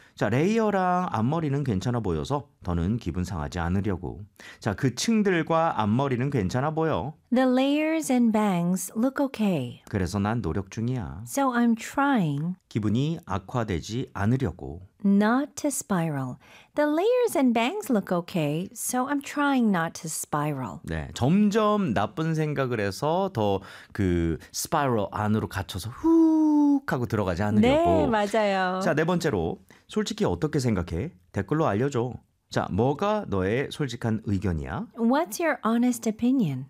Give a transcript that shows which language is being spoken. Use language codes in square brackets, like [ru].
[ko] 자, 레이어랑 앞머리는 괜찮아 보여서 더는 기분 상하지 않으려고. 자, 그 층들과 앞머리는 괜찮아 보여. [en] The layers and bangs look okay. [ko] 그래서 난 노력 중이야. [en] So I'm trying. [ko] 기분이 악화되지 않으려고. [en] Not to spiral. The layers and bangs look okay, so I'm trying not to spiral. [ko] 네, 점점 나쁜 생각을 해서 더 그 spiral 안으로 갇혀서 훅 하고 들어가지 않으려고. 네, 맞아요. 자, 네 번째로 솔직히 어떻게 생각해? 댓글로 알려줘. 자, 뭐가 너의 솔직한 의견이야? [en] What's your honest opinion?